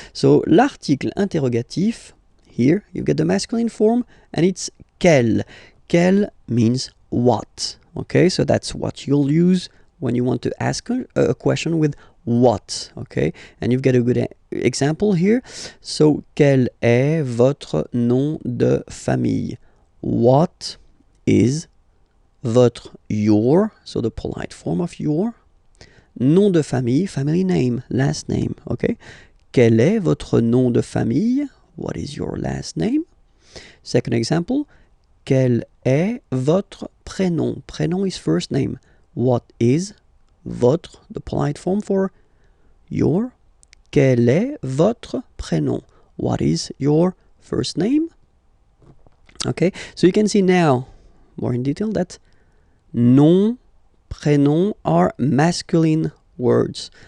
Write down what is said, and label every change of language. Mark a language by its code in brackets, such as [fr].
[en] So l'article interrogatif, here you get the masculine form and it's quel. Quel means what. Okay, so that's what you'll use when you want to ask a question with what, okay? And you've got a good example here. [fr] So, quel est votre nom de famille? [en] What is your, so the polite form of your, [fr] nom de famille, [en] family name, last name, okay? [fr] Quel est votre nom de famille? [en] What is your last name? Second example, [fr] quel est votre prénom? [en] Prénom is first name. What is votre, the polite form for your? [fr] Quel est votre prénom? [en] What is your first name? Okay, so you can see now, more in detail, that nom, prénom are masculine words.